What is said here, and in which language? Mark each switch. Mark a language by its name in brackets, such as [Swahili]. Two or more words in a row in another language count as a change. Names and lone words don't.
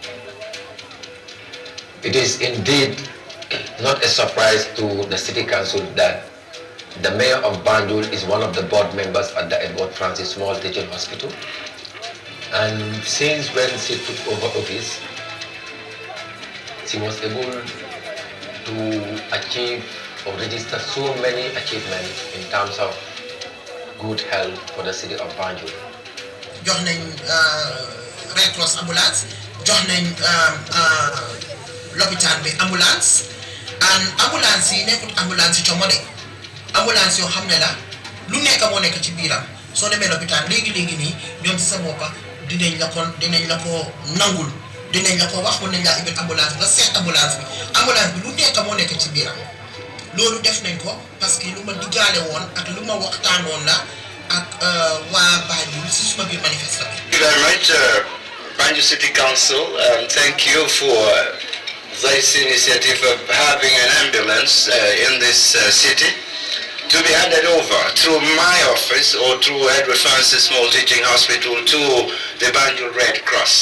[English] It is indeed not a surprise to the City Council that the Mayor of Banjul is one of the board members at the Edward Francis Small Teaching Hospital. And since when she took over office, she was able to achieve or register so many achievements in terms of good health for the city of Banjul. [Wolof] Jox nañ Red Cross ambulance, jox nañ l'hôpital bi ambulance, and ambulance yi nekkut ambulance yi comode ambulance yoo xam ne la lu nekk moo nekk ci biiram soo demee l'hôpital léegi nii ñoom ci sa boppa dinañ la ko nangul, dinañ la ko wax mën nañ laa ibbil ambulance nga seet ambulance bi lu nekk moo nekk ci biiram. Loolu def nañ ko [French] parce que [Wolof] lu ma diggaale woon ak lu ma waxtaanoon la ak waa Banjul si suma biir manifeste bi. [English] Thank you very much, Banjul City Council. Thank you for this initiative of having an ambulance in this city to be handed over through my office or through Edward Francis Small Teaching Hospital to the Banjul Red Cross.